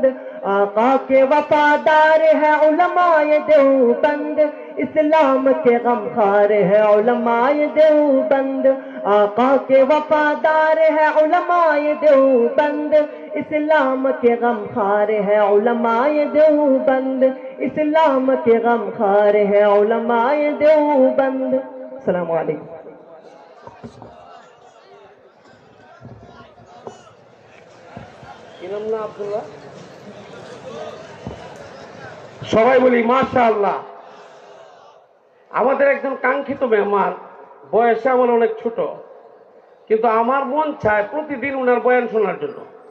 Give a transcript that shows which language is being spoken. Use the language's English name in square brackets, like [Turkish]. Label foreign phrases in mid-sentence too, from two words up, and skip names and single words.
[Urdu] آقا کے وفادار ہے علماء دیوبند، اسلام کے غمخوار ہے علماء دیوبند. آقا کے وفادار ہے علماء دیوبند، اسلام کے غمخوار ہے علماء دیوبند، اسلام کے غمخوار ہے علماء دیوبند. [Arabic] السلام علیکم. [Bangla] আব্দুল্লাহ, সবাই বলি মাশাআল্লাহ। আমাদের একজন কাঙ্ক্ষিত মেহমান, বয়সে আমার অনেক ছোট, কিন্তু আমার মন চায় প্রতিদিন ওনার বয়ান শোনার জন্য।